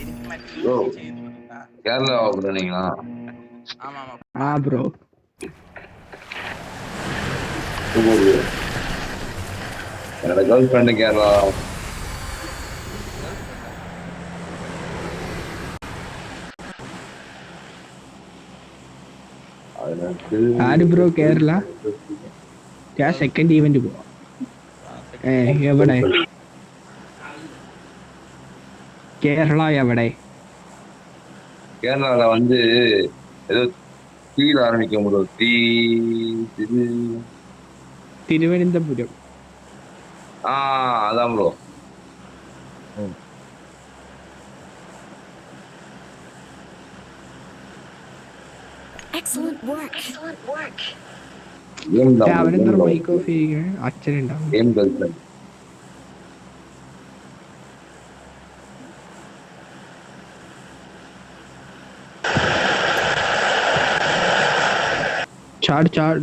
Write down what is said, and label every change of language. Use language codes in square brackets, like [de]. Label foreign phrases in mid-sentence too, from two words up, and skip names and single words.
[ta] ப்ரோ கேரளா ப்ரோ நீங்களா? ப்ரோ என்னோட கேர்ள் ஃப்ரெண்டு கேரளா. [ml] ആര് ബ്രോ കേരള? സെക്കൻഡ് ഈവന്റ് പോവാ. എവിടെ കേരള? എവിടെ [ta] கேரளால வந்து ஏதோ தீல ஆரம்பிக்கும் ப்ரோ. இது [ml] തിരുവനന്തപുരം. [ta] அதான் ப்ரோ. [en] Excellent work. [ml] അവനെന്താ മൈക്ക് ഓഫ് ചെയ്യുക? അച്ഛനുണ്ടാവും. ചാട് ചാട്.